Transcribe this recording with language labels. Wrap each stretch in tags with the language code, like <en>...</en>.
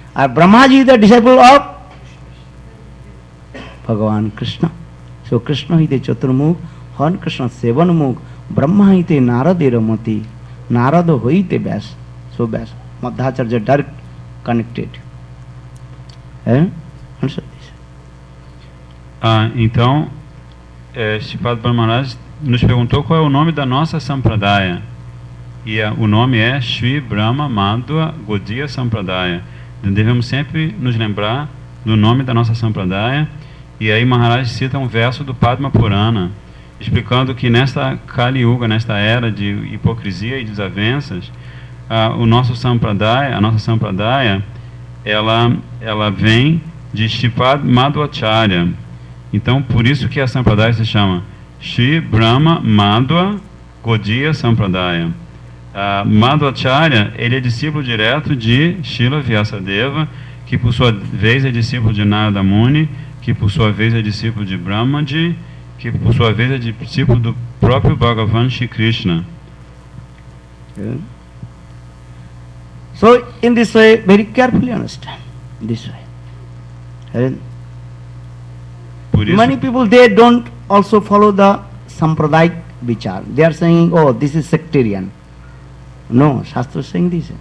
<en>And Brahmaji is the disciple of Bhagavan Krishna. So Krishna is the Chaturmukh, Hare Krishna Sevanmukh, Brahma is the Naraderamati, Narada hoite Vyasa. So Vyasa. Madhacharya direct connected. Answer this.</en> <pt>Então, Sripad Brahmaraj nos perguntou qual é o nome da nossa Sampradaya. E o nome é Shri Brahma Madhya Gaudiya Sampradaya. Devemos sempre nos lembrar do nome da nossa Sampradaya. E aí Maharaj cita um verso do Padma Purana, explicando que nesta Kali Yuga, nesta era de hipocrisia e desavenças, o nosso Sampradaya, a nossa Sampradaya, ela vem de Shripad Madhvacharya. Então, por isso que a Sampradaya se chama Shri Brahma Madhva Gaudiya Sampradaya. Madhvacharya, ele é discípulo direto de Srila Vyasadeva, que por sua vez é discípulo de Narada Muni, que por sua vez é discípulo de Brahmaji, que por sua vez é discípulo do próprio Bhagavan Shri Krishna.</pt> <en>Yeah. So, in this way, very carefully understand, this way. And</en> <pt>Por isso,</pt> <en>many people, they don't also follow the Sampradayic vichar. They are saying, oh, this is sectarian. No, Shastra is saying this.</en>